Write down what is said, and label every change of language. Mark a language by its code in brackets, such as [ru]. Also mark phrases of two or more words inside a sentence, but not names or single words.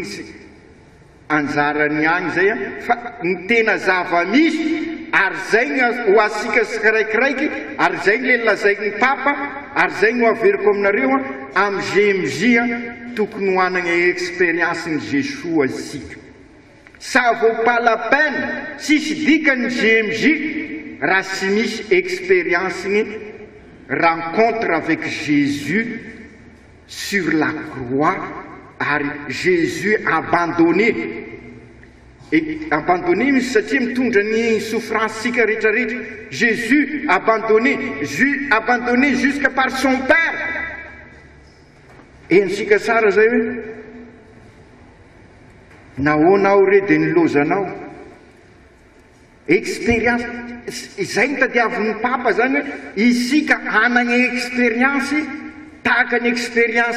[mg] sy anjarany agny zay fa ny tena zava-misy ary zay ho asika siraikiraiky ary zay le lazain'ny papa ary zay no averiko aminareo amin'ny GMJ tokony ho anana expérience-ny Jesosy azisika [fr] ça vaut pas la peine [mg] sisy dikany GMJ raha sy misy expérience-ny [fr] rencontre avec Jésus sur la croix [mg] ary Jésus abandonné misy satria mitondra ny souffrance sika rehetrarehetra [fr] Jésus abandonné jusqu'à par son père [mg] ensika tsara zay hoe nahoanao re de nilozanao expérience zay ny tadiavin'ny papa zany hoe isika anana expérience tahaka ny expérience